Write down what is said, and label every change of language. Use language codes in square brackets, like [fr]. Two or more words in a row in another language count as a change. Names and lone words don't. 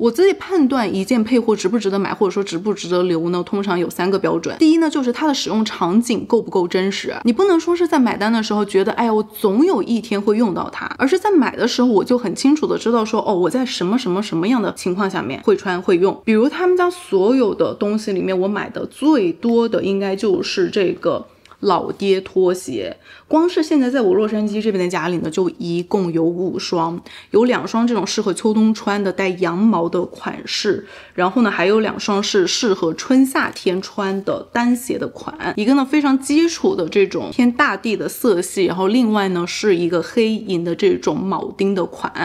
[zh] 我自己判斷一件配貨值不值得買，或者說值不值得留呢，通常有3個標準。第一呢就是它的使用場景夠不夠真實，你不能說是在買單的時候覺得哎呀我總有一天會用到它，而是在買的時候我就很清楚的知道說哦我在什么樣的情況下面會穿會用。比如他們家所有的東西裡面，我買的最多的應該就是這個老爹拖鞋，光是現在在我洛杉磯這邊的家裡呢，就一共有5雙，有2雙這種適合秋冬穿的帶羊毛的款式，然後呢還有2雙是適合春夏天穿的單鞋的款，一個呢非常基礎的這種偏大地的色系，然後另外呢是一個黑銀的這種鉚釘的款。